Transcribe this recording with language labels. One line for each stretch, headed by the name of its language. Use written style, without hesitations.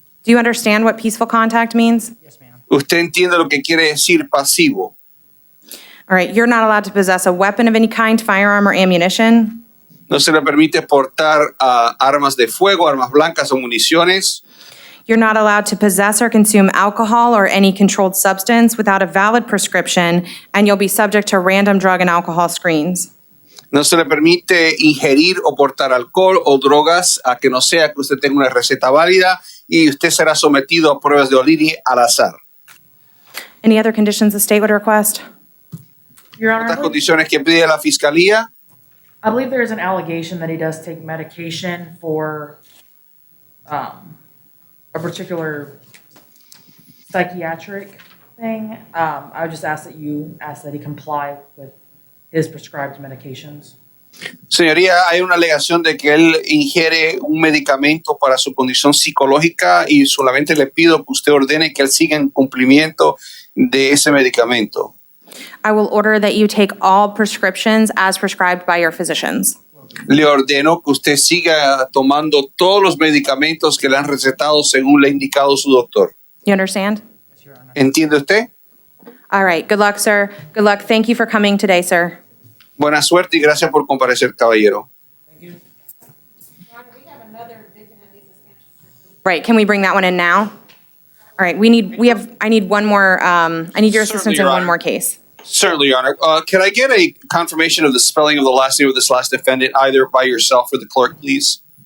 English: Do you understand what peaceful contact means?
Spanish: ¿Usted entiende lo que quiere decir pasivo?
English: All right, you're not allowed to possess a weapon of any kind, firearm, or ammunition.
Spanish: No se le permite portar armas de fuego, armas blancas o municiones.
English: You're not allowed to possess or consume alcohol or any controlled substance without a valid prescription, and you'll be subject to random drug and alcohol screens.
Spanish: No se le permite ingerir o portar alcohol o drogas a que no sea que usted tenga una receta válida y usted será sometido a pruebas de orina al azar.
English: Any other conditions the state would request? Your Honor,
Spanish: Otras condiciones que pide la fiscalía.
English: I believe there is an allegation that he does take medication for a particular psychiatric thing. I would just ask that he comply with his prescribed medications.
Spanish: Señoría, hay una alegación de que él ingiere un medicamento para su condición psicológica y solamente le pido que usted ordene que él siga en cumplimiento de ese medicamento.
English: I will order that you take all prescriptions as prescribed by your physicians.
Spanish: Le ordeno que usted siga tomando todos los medicamentos que le han recetado según le ha indicado su doctor.
English: You understand?
Spanish: ¿Entiende usted?
English: All right, good luck, sir. Good luck. Thank you for coming today, sir.
Spanish: Buena suerte y gracias por comparecer, caballero.
English: Right, can we bring that one in now? All right, I need one more, I need your assistance in Your one Honor. more case. Certainly, Your Honor. Can I get a confirmation of the spelling of the last name of this last defendant, either by yourself or the clerk, please?